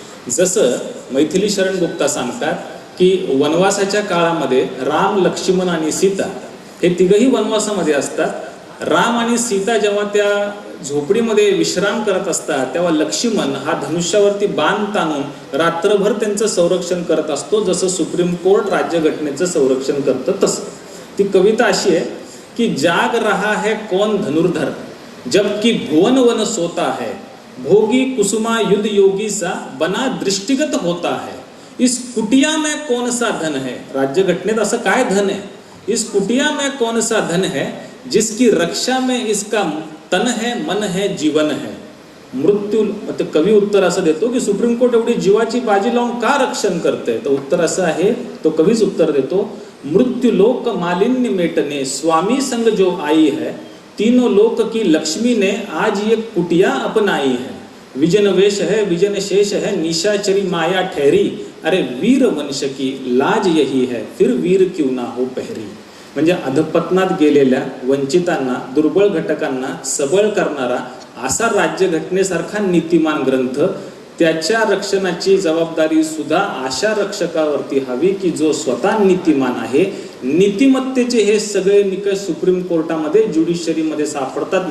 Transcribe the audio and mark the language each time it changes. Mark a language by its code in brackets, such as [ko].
[mr] जसं मैथिली शरण गुप्ता सांगतात की वनवासाच्या काळामध्ये राम, लक्ष्मण आणि सीता हे तिघही वनवासामध्ये असतात. राम आणि सीता जेव्हा त्या झोपडीमध्ये विश्राम करत असतात तेव्हा लक्ष्मण हा धनुष्यावरती बाण ताणून रात्रभर त्यांचं संरक्षण करत असतो, जसं सुप्रीम कोर्ट राज्यघटनेचं संरक्षण करतं तसं. ती कविता अशी आहे की [hi] जाग रहा है कौन धनुर्धर जबकि भुवन वन सोता है, भोगी कुसुमा युद्ध योगी सा बना दृष्टिगत होता है, इस कुटिया में कौन सा धन है. [mr] राज्यघटनेत असं काय धन आहे. [hi] इस कुटिया में कौन सा धन है जिसकी रक्षा में इसका तन है, मन है, जीवन है. [mr] मृत्यू, कवी उत्तर असं देतो की सुप्रीम कोर्ट एवढी जीवाची बाजी लावून का रक्षण करते. तर उत्तर असं आहे, तो कवीच उत्तर देतो, [hi] मृत्यु लोक मालिन्य मेटने स्वामी संग जो आई है, तीनों लोक की लक्ष्मी ने आज ये कुटिया अपनाई है. विजन वेश है, विजन शेष है, निशाचरी माया ठहरी, अरे वीर वंश की लाज यही है, फिर वीर क्यों ना हो पहरी. [mr] म्हणजे अधपतनात गेलेल्या वंचितांना, दुर्बळ घटकांना सबळ करणारा असा राज्यघटनेसारखा नीतिमान ग्रंथ, त्याच्या रक्षणाची जबाबदारी सुद्धा अशा रक्षकावरती हवी की जो स्वतः नीतिमान आहे. नीतिमत्तेचे हे सगळे निकष सुप्रीम कोर्टामध्ये, ज्युडिशरीमध्ये सापडतात.